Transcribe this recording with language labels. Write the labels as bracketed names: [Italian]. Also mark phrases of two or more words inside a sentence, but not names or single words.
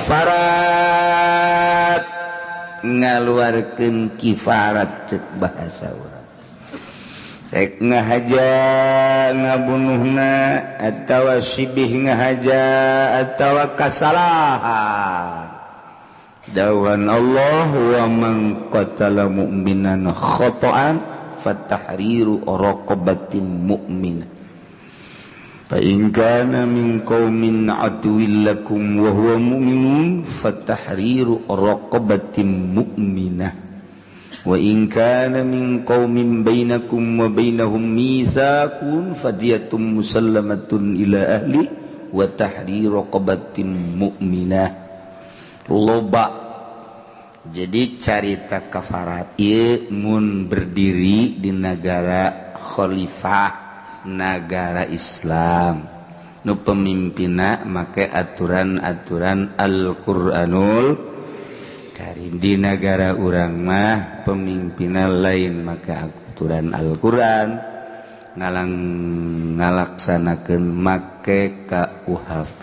[Sundanese] kafarat ngaluarkeun kifarat cek bahasa urang cek ngahaja ngabunuhna atawa sibih ngahaja atawa kasalahan dawan [Arabic] Allah ومن قتل مؤمنا خطأ فتحرير رقبة مؤمنة فإن كان من قوم عدو لكم وهو مؤمن فتحرير رقبة مؤمنة وإن كان من قوم بينكم وبينهم ميثاق فدية مسلمة إلى أهل وتحرير رقبة مؤمنة. [Sundanese] Loba jadi carita kafarat ieu mun berdiri di negara khalifah negara Islam nu pemimpinna make aturan-aturan Al-Qur'anul Karim. Di negara urang mah pemimpinna lain make aturan Al-Qur'an ngalaksanakeun make KUHP.